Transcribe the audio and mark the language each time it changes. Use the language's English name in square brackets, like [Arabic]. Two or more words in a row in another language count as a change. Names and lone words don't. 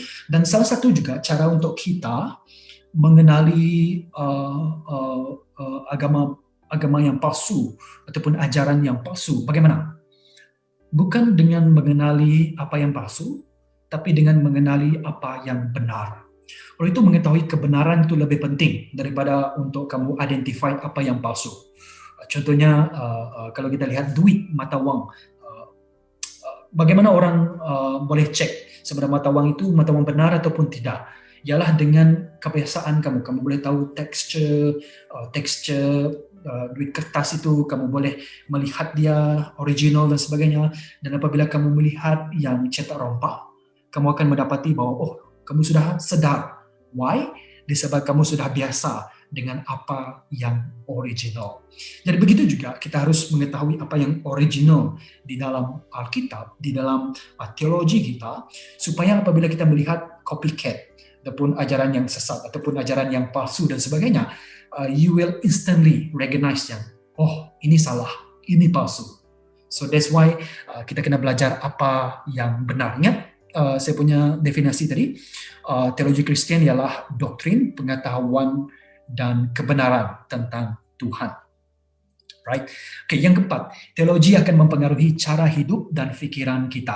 [Malay] Dan salah satu juga cara untuk kita mengenali agama yang palsu ataupun ajaran yang palsu. Bagaimana? Bukan dengan mengenali apa yang palsu, tapi dengan mengenali apa yang benar. Oleh itu mengetahui kebenaran itu lebih penting daripada untuk kamu identify apa yang palsu. Contohnya kalau kita lihat duit, mata wang, bagaimana orang boleh cek sebenarnya mata wang itu mata wang benar ataupun tidak? Ialah dengan kebiasaan kamu. Kamu boleh tahu tekstur duit kertas itu, kamu boleh melihat dia original dan sebagainya. Dan apabila kamu melihat yang cetak rompak, kamu akan mendapati bahwa kamu sudah sedar. Why? Disebabkan kamu sudah biasa dengan apa yang original. Jadi begitu juga kita harus mengetahui apa yang original di dalam Alkitab, di dalam teologi kita, supaya apabila kita melihat copycat ataupun ajaran yang sesat ataupun ajaran yang palsu dan sebagainya, [English] you will instantly recognize [Malay] yang ini salah, ini palsu. [English] So that's why [Malay] kita kena belajar apa yang benar. Ingat saya punya definisi tadi, teologi Kristian ialah doktrin, pengetahuan dan kebenaran tentang Tuhan. Right? Okay, yang keempat, teologi akan mempengaruhi cara hidup dan fikiran kita.